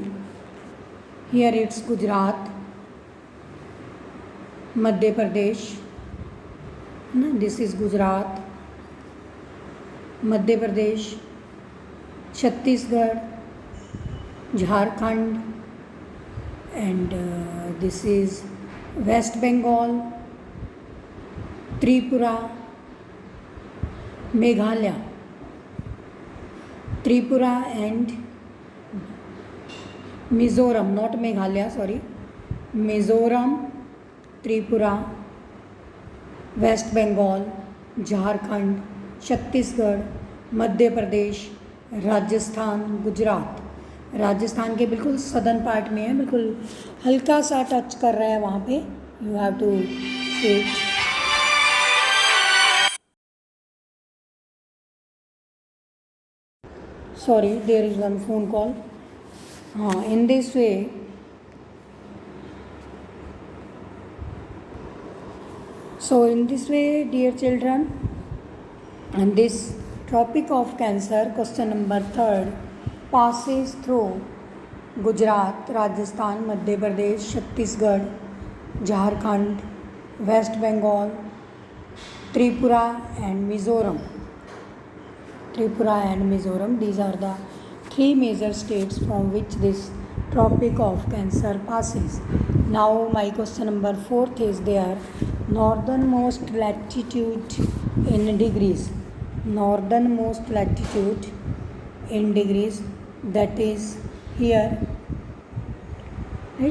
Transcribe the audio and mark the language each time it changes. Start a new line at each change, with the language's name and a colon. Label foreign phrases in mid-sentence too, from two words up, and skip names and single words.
English: Here it's Gujarat, Madhya Pradesh. This is Gujarat, Madhya Pradesh, Chhattisgarh, Jharkhand, and this is West Bengal, Tripura, Meghalaya. Tripura and Mizoram, not Meghalaya, sorry. Mizoram, Tripura, West Bengal, Jharkhand, Chhattisgarh, Madhya Pradesh, Rajasthan, Gujarat.
Hindi: राजस्थान के बिल्कुल
English: southern part
Hindi: में है, बिल्कुल हल्का सा टच कर रहा है वहाँ पे.
English: You have to see. Sorry, there is one phone call. हाँ, in this way so in this way, dear children, and this topic of cancer, question number 3rd, passes through Gujarat, Rajasthan, Madhya Pradesh, Chhattisgarh, Jharkhand, West Bengal, Tripura and Mizoram. Tripura and Mizoram, these are the 3 major states from which this tropic of cancer passes. Now my question number 4th is there, northernmost latitude in degrees. Northernmost latitude in degrees, that is here, right?